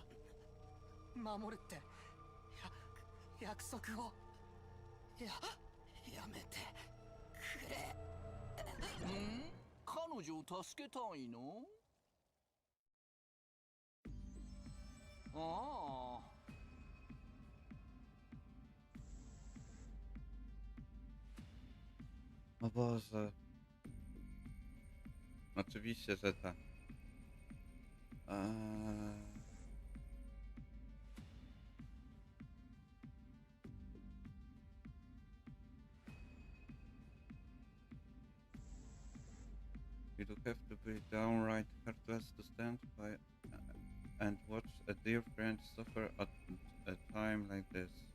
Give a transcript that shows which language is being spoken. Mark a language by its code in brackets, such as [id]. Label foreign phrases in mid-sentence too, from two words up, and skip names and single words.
[ja] 守るって。約束をやめてくれ。彼女を助けたいの？ああ。 [pl] O Boże. Oczywiście, że tak. [en] You do have to be downright heartless to stand by and watch a dear friend suffer at a time like this.